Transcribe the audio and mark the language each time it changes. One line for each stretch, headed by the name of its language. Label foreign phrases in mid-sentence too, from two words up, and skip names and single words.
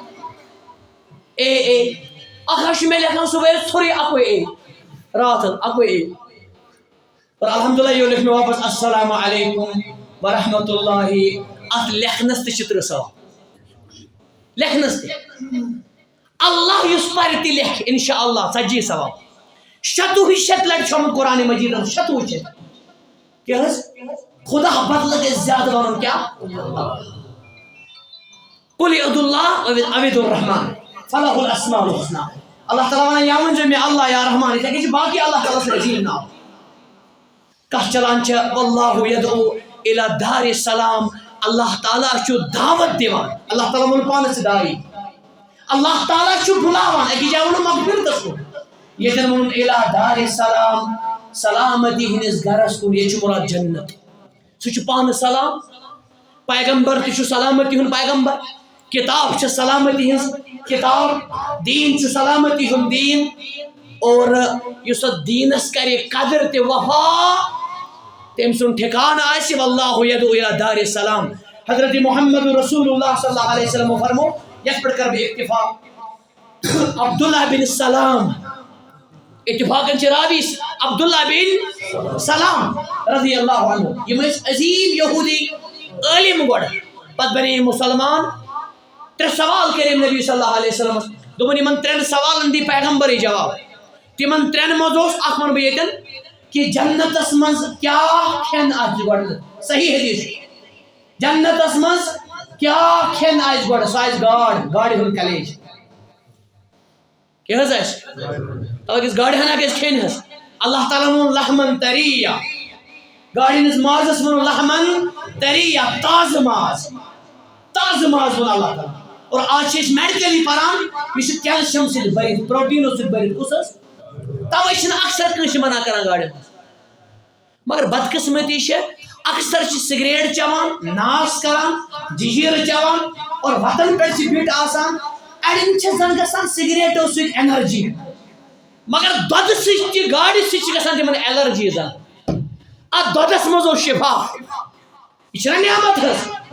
Kashmiri: اے اکھ حظ چھُ مےٚ لیکھان صبحٲے ژھوٚرُے اکوے اے رات حظ اکوے اے اور الحمدللہ یہ لیکھ مےٚ واپس
Arabic: السلام علیکم ورحمۃ اللہ
Kashmiri: اتھ لیکھنس تہِ چھِ 30 ثواب لیکھنس تہِ اللہ یُس پرِ تہِ لیکھِ
Arabic: انشاء اللہ
Kashmiri: 40 ثواب 86 لٹہِ چھُ آمُت قرآن مجید 86 کیٛاہ حظ خدا بدلہٕ گژھِ زیادٕ ونُن کیٛاہ
Arabic: قل ادعوا اللہ او ادعوا الرحمن فلہ الاسماء الحسنى
Kashmiri: اللہ تعالیٰ ونان یا ؤنۍزیو مےٚ اللہ یا رحمان یِتھے کٔنۍ چھِ باقی اللہ تعالیٰ سٕنٛدۍ عظیٖم ناو کتھ چلان چھِ
Arabic: واللہ یدعو الی دار السلام
Kashmiri: اللہ تعالیٰ چھُ دعوت دِوان اللہ تعالیٰ ووٚن پانس داعی اللہ تعالیٰ چھُ بُلاوان أکِس جایہِ ووٚنُن مغفرتس کُن ییٚتٮ۪ن ووٚنُن
Arabic: الی دار السلام
Kashmiri: سلامتی ہٕنٛدِس گرس کُن ییٚتہِ چھُ مراد جنت سُہ چھُ پانہٕ سلام پیغمبر تہِ چھُ سلامتی ہُنٛد پیغمبر کتاب چھِ سلامتی ہٕنٛز کتاب دیٖن چھُ سلامتی ہُنٛد دیٖن اور یُس اتھ دیٖنس کرِ قدر تہِ وفا تٔمۍ سُنٛد ٹھِکانہٕ آسہِ
Arabic: واللہ یدعو الی دار السلام
Kashmiri: حضرت محمد رسول اللہ
Arabic: صلی اللہ علیہ وسلم
Kashmiri: فرمو یتھ پٮ۪ٹھ کرٕ بہٕ اکتفا عبداللہ بن سلام اتفاقن چھ راوی عبداللہ بن سلام
Arabic: رضی اللہ عنہ
Kashmiri: یم ٲسۍ عظیٖم یہوٗدی عٲلِم گۄڈٕ پتہٕ بنے مسلمان 3 سوال کٔرِم نبی
Arabic: صلی اللہ علیہ وسلم
Kashmiri: دوٚپُن یِمن 3 سوالن دی پیغمبرٕے جواب تِمن 3 منٛز اوس اکھ ونہٕ بہٕ ییٚتٮ۪ن کہ جنتس منٛز کیٛاہ کھٮ۪ن آسہِ گۄڈٕ صحیح حدیث جنتس منٛز کیٛاہ کھٮ۪ن آسہِ گۄڈٕ سُہ آسہِ گاڈِ ہُنٛد کلیج کیٛاہ حظ آسہِ تَوے گژھِ گاڈِ ہنا گژھِ کھٮ۪نۍ حظ اللہ تعالیٰ ووٚن
Arabic: لحمن طریہ
Kashmiri: گاڈِ ہٕنٛدِس مازس ووٚن
Arabic: لحمن طریہ
Kashmiri: تازٕ ماز ووٚن اللہ تعالیٰ اور آج چھِ أسۍ میڈِکلی پران یہِ چھُ کیلشیم سۭتۍ بٔرِتھ پروٹیٖنو سۭتۍ بٔرِتھ کُس حظ توے چھِنہٕ اکثر کٲنٛسہِ منع کران گاڈِ منٛز مگر بدقسمتی چھِ اکثر چھِ سگریٹ چٮ۪وان ناس کران ججیٖرٕ چٮ۪وان اور وتن پٮ۪ٹھ چھِ بِٹ آسان اڑٮ۪ن چھِ زن گژھان سگریٹو سۭتۍ اینرجی مگر دۄدٕ سۭتۍ تہِ گاڈِ سۭتۍ چھِ گژھان تِمن ایلرجی زن اتھ دۄدس منٛز اوس شفا یہِ چھِنہ نعمت حظ